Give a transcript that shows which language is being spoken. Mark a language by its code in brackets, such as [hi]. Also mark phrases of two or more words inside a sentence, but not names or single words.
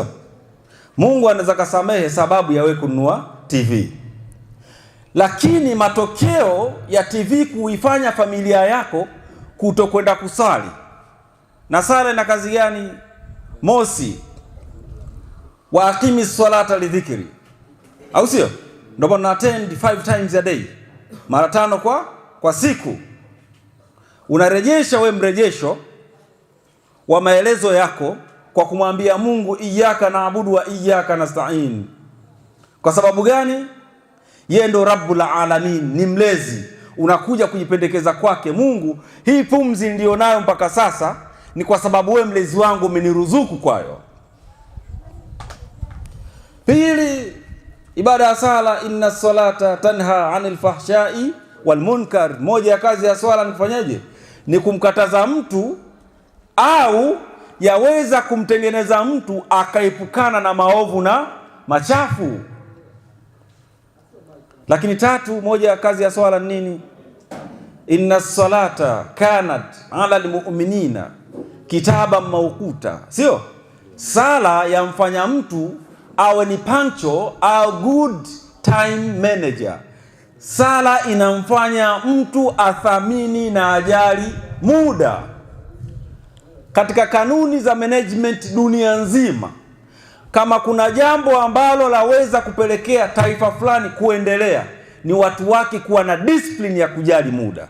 [sw] Mungu anaweza kusamehe sababu ya wewe kununua TV, lakini matokeo ya TV kuifanya familia yako kuto kwenda kusali. Na sala na kazi gani? [ar] Mosi, وأقم الصلاة لذكري, [sw] au sio? Ndio bwana, [en] attend 5 times a day, [sw] mara 5 kwa siku. Unarejesha we mrejesho wa maelezo yako kwa kumwambia Mungu [ar] إياك نعبد وإياك نستعين. [sw] Kwa sababu gani? Yeye ndo [ar] رب العالمين, [sw] ni mlezi. Unakuja kujipendekeza kwake, Mungu, hii pumzi ndio nayo mpaka sasa ni kwa sababu we mlezi wangu umeniruzuku kwayo. Pili, ibada ya sala, [ar] إن الصلاة تنهى عن الفحشاء والمنكر. [sw] Moja ya kazi ya swala ni kufanyaje? Ni kumkataza mtu au yaweza kumtengeneza mtu akaepukana na maovu na machafu. Lakini tatu, moja ya kazi ya swala ni nini? [ar] إن الصلاة كانت على المؤمنين كتابا موقوتا, sio? [sw] Sala yamfanya mtu awe ni pancho au [en] good time manager. [sw] Sala inamfanya mtu athamini na ajali muda. Katika kanuni za management dunia nzima, kama kuna jambo ambalo laweza kupelekea taifa fulani kuendelea, ni watu wake kuwa na discipline ya kujali muda.